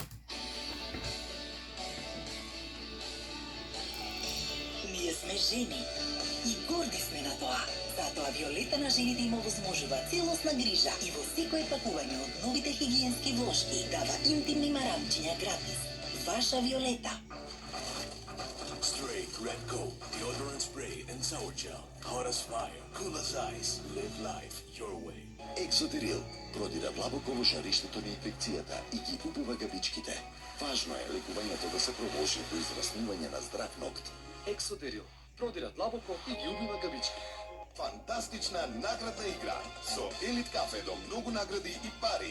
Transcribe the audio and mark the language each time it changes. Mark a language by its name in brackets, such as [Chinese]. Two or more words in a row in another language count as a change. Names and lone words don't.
[Macedonian] Ние сме жени и горди сме на тоа. Затоа Виолета на жените им овозможува целосна грижа и во секое пакување од новите хигиенски влошки дава интимни марамчиња гратис. Ваша Виолета. [English] Stray Red Gold deodorant spray and shower gel. Hot as fire, cool as ice. Live life your way. [Macedonian] Ексотерил продира длабоко во жариштето на инфекцијата и ги убива габичките. Важно е лекувањето да се проложи до израснување на здрав нокт. Ексотерил продира длабоко и ги убива габички. Фантастична наградна игра со Елит кафе до многу награди и пари.